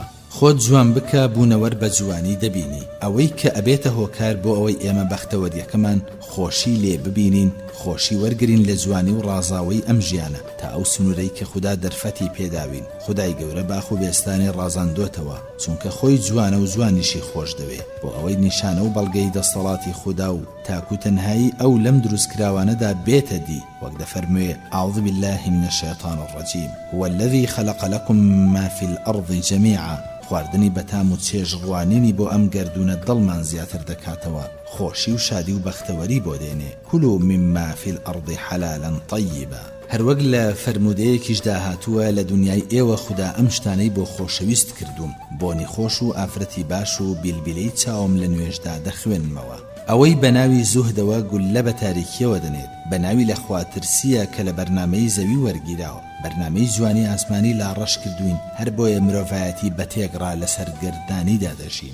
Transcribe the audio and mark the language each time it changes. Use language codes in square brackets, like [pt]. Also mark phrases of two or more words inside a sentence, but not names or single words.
[ckb] خۆت جوان بکە بوونەوەر بە جوانی دەبینی. ئەوەی کە ئەبێتە هۆکار بۆ ئەوەی ئێمە بەختەوەریەکەمان خۆشی لێ ببینین، خۆشی وەرگرین لە جوانی و ڕازاوی ئەم ژیانە تا ئەو سنوورەی کە خوددا دەرفەتی پێداوین. خودای گەورە باخ و بێستانی ڕازاندۆتەوە، چونکە خۆی جوانە و جوانیشی خۆش دەوێ، بۆ ئەوەی نیشانە و بەڵگەی دەسەڵاتی خوددا و تاکو تەنهایی ئەو لەم دروستکراوانەدا بێتە دی. وەک دەفەرموێ: [ar] أعوذ بالله من الشيطان الرجيم هو الذي خلق لكم ما في الأرض جميعا. [ckb] خواردنی بەتام و چێژڕوانینی بۆ ئەم گەردونە دڵمان زیاتر دەکاتەوە، خۆشی و شادی و بەختەوەری بۆ دێنێ. [ar] كلوا مما في الأرض حلالا طيبا. [ckb] هەروەک لە فەرمودەیەکیشدا هاتووە لە دنیای ئێوە خوددا ئەم شتانەی بۆ خۆشەویست کردوم، بۆنی خۆش و ئافرەتی باش و بیلبیلەی چاوم لە نوێژدا دەخوێنمەوە. ئەوەی بەناوی زوهدەوە گولە بە تاریکیەوە دەنێت، بەناوی لە خواترسیە کە لە بەرنامەی زەوی وەرگیراوە، بەرنامەی جوانی ئاسمانی لا ڕەش کردوین، هەر بۆیە مرۆڤایەتی بەتێکڕا لەسەر گردانیدا دەژین.